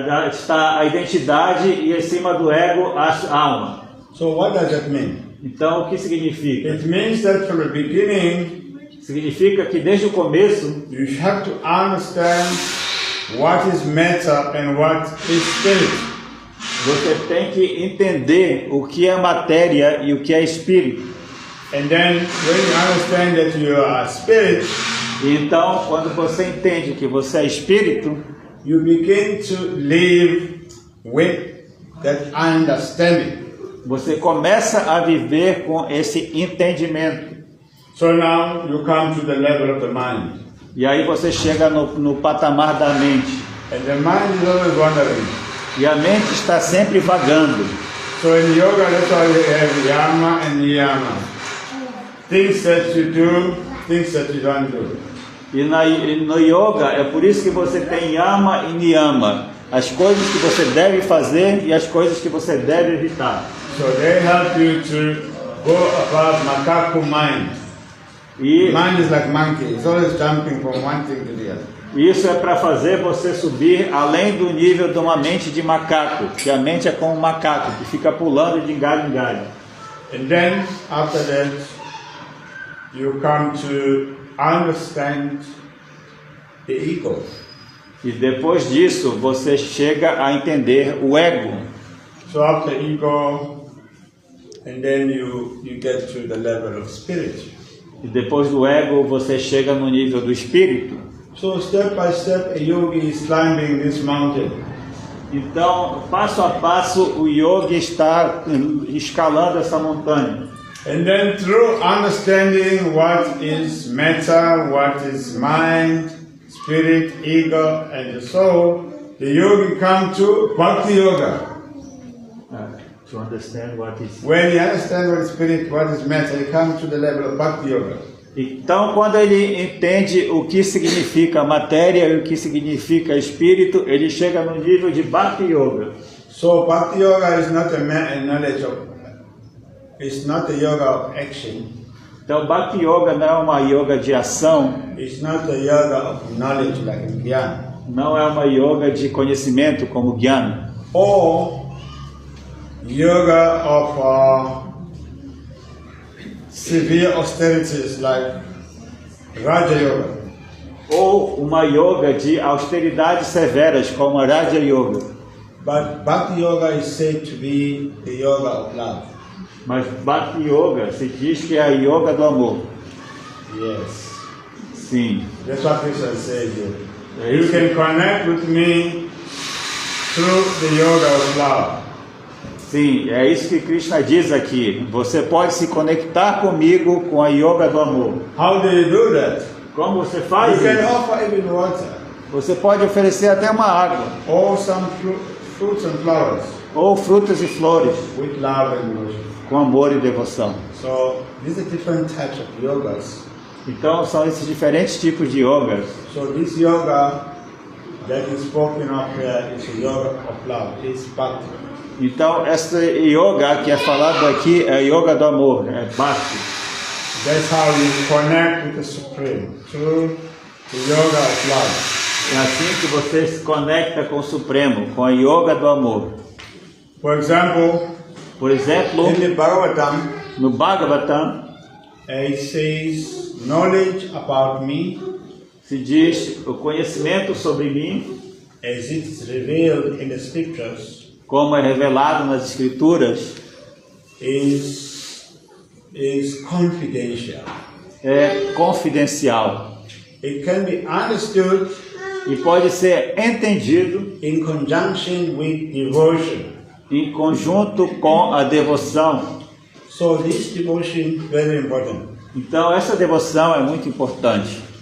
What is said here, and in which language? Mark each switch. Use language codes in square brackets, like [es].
[pt] Está a identidade e acima do ego a alma. [en] So what does that mean? [pt] Então, o que significa? [en] It means that from the beginning, [pt] Significa que desde o começo [en] you have to understand what is matter and what is spirit. [pt] você tem que entender o que é matéria e o que é espírito. [en] And then when you understand that you are spirit, [pt] E então, quando você entende que você é espírito, [en] you begin to live with that understanding. [pt] você começa a viver com esse entendimento. [en] So now you come to the level of the mind. [pt] E aí você chega no patamar da mente. [en] And the mind is always wandering. [pt] E a mente está sempre vagando. [en] So in yoga, that's why we have yama and niyama. Things that you do, things that you don't do. [pt] E no yoga é por isso que você tem yama e niyama. As coisas que você deve fazer e as coisas que você deve evitar. [en] So they help you to go above [pt] macaco [en] mind. [pt] E [en] Mind is like monkey. It's always jumping from one thing to the other. [pt] isso é para fazer você subir além do nível de uma mente de macaco. Que a mente é como um macaco, que fica pulando de galho em galho. [en] And then after that, you come to understand the ego. [pt] E depois disso, você chega a entender o ego. [en] So after ego, and then you get to the level of spirit. [pt] E depois do ego, você chega no nível do espírito. [en] So step by step, a yogi is climbing this mountain. [pt] Então, passo a passo, o yogi está escalando essa montanha. [en] And then through understanding what is matter, what is mind, spirit, ego, and the soul, the yogi come to Bhakti Yoga. To understand what is... When you understand what is spirit, what is matter, you come to the level of Bhakti Yoga. [pt] Então, quando ele entende o que significa matéria e o que significa espírito, ele chega no nível de Bhakti Yoga. [en] So Bhakti Yoga is not a knowledge of, it's not a yoga of action. [pt] Então, Bhakti Yoga não é uma yoga de ação, [en] It's not a yoga of knowledge like in Gyan. [pt] não é uma yoga de conhecimento como Gyan, [en] Or yoga of severe austerities like Raja Yoga. [pt] ou uma yoga de austeridades severas como a Raja Yoga. [en] But Bhakti Yoga is said to be the yoga of love. [pt] Mas Bhakti Yoga se diz que é a yoga do amor. [en] Yes. [pt] Sim. [en] That's what Krishna says here. [pt] É [en] You [pt] isso. [en] can connect with me through the yoga of love. [pt] Sim, é isso que Krishna diz aqui. Você pode se conectar comigo com a yoga do amor. [en] How do you do that? [pt] Como você [en] You [pt] faz [en] can [pt] isso? [en] offer even water [pt] Você pode oferecer até uma água, [en] or some fruits and flowers [pt] ou frutas e flores, [en] with love and devotion. [pt] com amor e devoção. [en] So these are different types of yogas. [pt] Então, são esses diferentes tipos de yogas. [en] So this yoga that is spoken of here is a yoga of love. It's bhakti. [pt] Então, essa yoga que é falado aqui é a yoga do amor, é Bhakti. [en] That's how you connect with the Supreme through the yoga of love. [pt] É assim que você se conecta com o Supremo, com a yoga do amor. [en] For example, [pt] Por exemplo, [en] in the Bhagavatam, [pt] no Bhagavatam, [en] it says, knowledge about me [pt] se diz o conhecimento sobre mim, [en] as it is revealed in the scriptures [pt] como é revelado nas Escrituras, [en] is confidential. [pt] é confidencial [en] It can be understood [pt] e pode ser entendido [en] in conjunction with devotion. [pt] em conjunto com a devoção. [en] So this devotion very important. [pt] Então, essa devoção é muito importante.